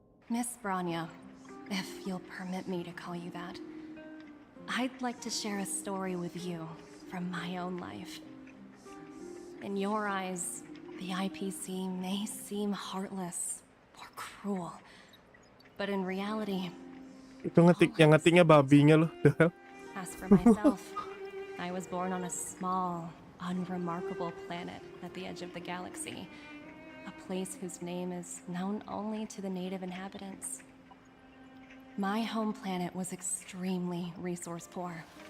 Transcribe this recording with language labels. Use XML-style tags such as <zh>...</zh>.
<en>Miss Branya, if you'll permit me to call you that, I'd like to share a story with you from my own life. In your eyes, the IPC may seem heartless or cruel, but in reality,</en> <id>Itu yang ngetiknya babinya loh.</id> <en>The hell? as for myself, I was born on a small, unremarkable planet at the edge of the galaxy. A place whose name is known only to the native inhabitants. My home planet was extremely resource poor.</en>